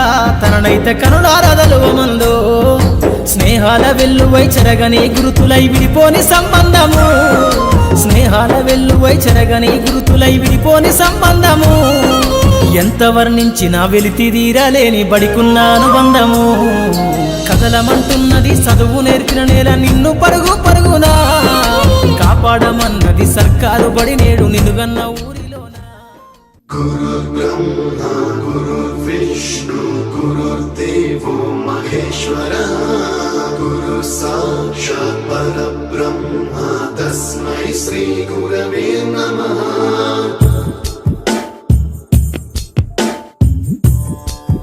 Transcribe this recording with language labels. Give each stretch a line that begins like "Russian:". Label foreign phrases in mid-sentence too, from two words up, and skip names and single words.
Telugu: తననైతే కనులారదలువమందో స్నేహాల వెల్లువై చెరగని గురుతులై విడిపోని సంబంధము స్నేహాల వెల్లువై చెరగని గురుతులై విడిపోని సంబంధము ఎంత వర్ణించినా వెలితిదీరలేని బడికున్న అనుబంధము కదలమంటున్నది చదువు నేర్పిన నేల నిన్ను పరుగు పరుగునా కాపాడమన్నది సర్కారు బడి నేడు నినుగన్న ఊరిలోనా
Sanskrit: గురుర్ బ్రహ్మ గురుర్ విష్ణు గురుర్దేవో మహేశ్వర గురు సాక్షాత్ పరబ్రహ్మ తస్మై శ్రీ గురవే నమః